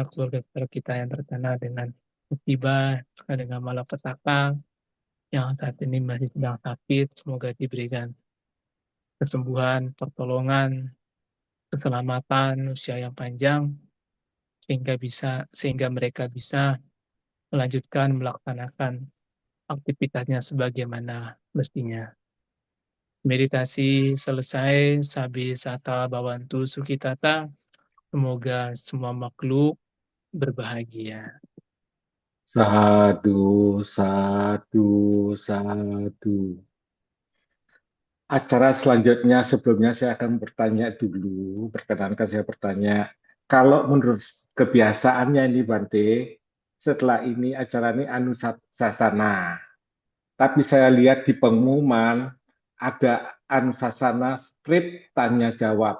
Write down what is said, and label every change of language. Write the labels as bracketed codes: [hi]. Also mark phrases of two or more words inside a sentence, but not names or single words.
[id] keluarga kita yang terkena dengan musibah, dengan malapetaka, yang saat ini masih sedang sakit, semoga diberikan kesembuhan, pertolongan, keselamatan, usia yang panjang, sehingga mereka bisa melanjutkan melaksanakan aktivitasnya sebagaimana mestinya. Meditasi selesai, [pi] sabi sata bawantu sukitata, [id] semoga semua makhluk berbahagia. [pi] Sadu, sadu, sadu. [id] Acara selanjutnya sebelumnya saya akan bertanya dulu, perkenankan saya bertanya, kalau menurut kebiasaannya ini Bante, setelah ini acara ini Anusasana, tapi saya lihat di pengumuman ada Anusasana strip tanya jawab.